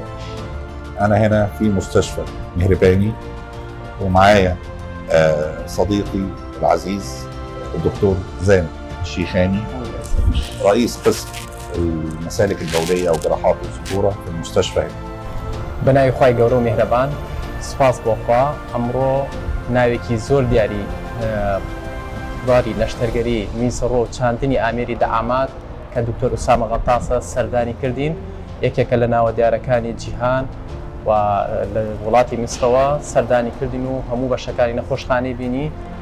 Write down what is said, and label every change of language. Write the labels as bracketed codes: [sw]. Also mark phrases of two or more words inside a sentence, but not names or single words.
[ar] انا هنا في مستشفى مهرباني، ومعايا صديقي العزيز الدكتور زين الشيخاني، رئيس قسم المسالك البوليه وجراحات الذكوره في المستشفى هنا. [ckb] بناوی خوای گەورە و میهرەبان، سپاس بۆ خوا. ئەمڕۆ ناوێکی زۆر دیاری باری لەشتەرگەری میسڕۆ و چاندنی ئامێری دەعامات کە دکتۆر ئوسامە غەتاسە سەردانی کردین، یەکێکە لە ناوە دیارەکانی جیهان و لە وڵاتی میسرەوە سەردانی کردین و هەموو بەشەکانی نەخۆشخانەی بینی.